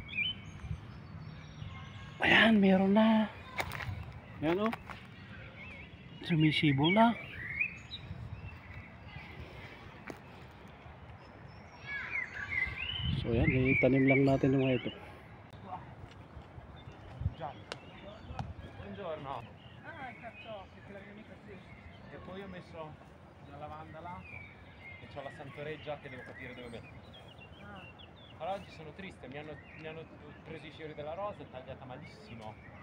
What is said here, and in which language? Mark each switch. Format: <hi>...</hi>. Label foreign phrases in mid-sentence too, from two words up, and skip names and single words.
<tl>Ayan, meron na. Ayan o, sumisibo na. So ayan, itanim lang natin yung mga ito.</tl> <it>Buongiorno. Ah, i carciofi, che la mia amica qui. E poi ho messo la lavanda là. E c'ho la Santoreggia che devo capire dove mettere. Ah, Allora oggi sono triste, mi hanno preso i fiori della rosa e tagliata malissimo.</it>